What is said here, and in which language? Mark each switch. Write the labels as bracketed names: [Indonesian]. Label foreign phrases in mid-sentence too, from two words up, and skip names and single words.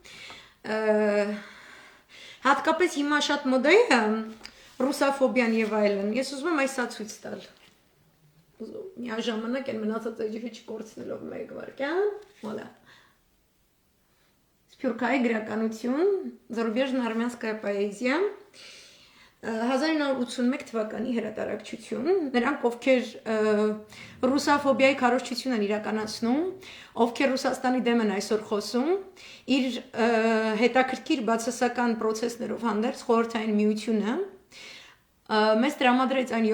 [Armenian] հատկապես հիմա շատ մոդա է ռուսաֆոբիան եւ այլն, ես ուզում եմ այսա ցույց տալ, միաժամանակ են մնացած էջերը չկորցնելով մեկ վարքյան, voilà. Սփյուռքահայ գրականություն, [Russian] зарубежная армянская поэзия, [Armenian] 1981 թվականի հրատարակչություն, նրանք ովքեր ռուսաֆոբիայի քարոզչություն են իրականացնում, ովքեր Ռուսաստանի դեմ են այսօր խոսում, իր հետաքրքիր բացասական process-ներով հանդերձ խորհրդային միությունը մեզ տրամադրեց այն